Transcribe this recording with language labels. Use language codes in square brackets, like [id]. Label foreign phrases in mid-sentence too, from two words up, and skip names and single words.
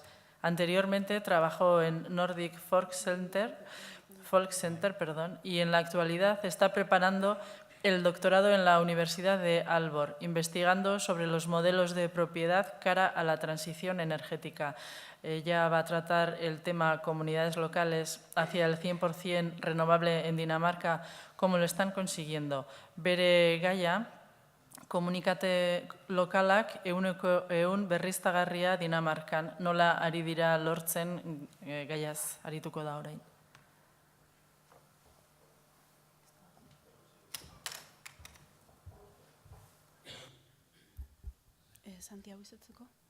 [es] Anteriormente trabajó en Nordic Fork Center, y en la actualidad está preparando el doctorado en la Universidad de Aalborg, investigando sobre los modelos de propiedad cara a la transición energética. Ella va a tratar el tema comunidades locales hacia el 100% renovable en Dinamarca, cómo lo están consiguiendo. [eu] Bere gaia, komunikate lokalak ehun berriztagarria Dinamarkan, nola ari dira lortzen gaiaz arituko da orain. Santiago izatzeko.